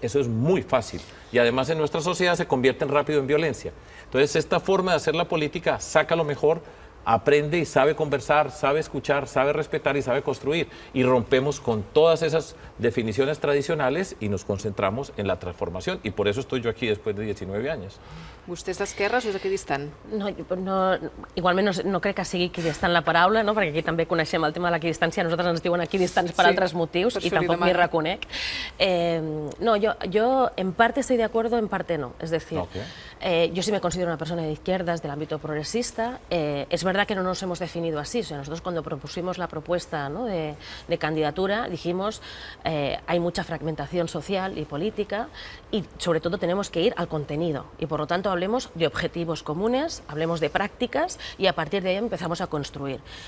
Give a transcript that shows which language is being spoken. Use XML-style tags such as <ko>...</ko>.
<es>Eso es muy fácil. Y además en nuestra sociedad se convierten rápido en violencia. Entonces esta forma de hacer la política saca lo mejor, aprende y sabe conversar, sabe escuchar, sabe respetar y sabe construir. Y rompemos con todas esas definiciones tradicionales y nos concentramos en la transformación. Y por eso estoy yo aquí después de 19 anys.</es> <ca>Vostè és d'esquerres o és equidistant? Igualment no crec que sigui equidistant la paraula, perquè aquí també coneixem el tema de l'equidistància, a nosaltres ens diuen equidistants per altres motius i tampoc m'hi reconec.</ca> <es>No, yo en parte estoy de acuerdo, en parte no. Es decir, yo sí me considero una persona de izquierdas, del ámbito progresista. Es verdad que no nos hemos definido así. O sea, nosotros cuando propusimos la propuesta de candidatura dijimos hay mucha fragmentación social y política y sobre todo tenemos que ir al contenido y por lo tanto hablemos de objetivos comunes, hablemos de prácticas y a partir de ahí empezamos a construir.</es>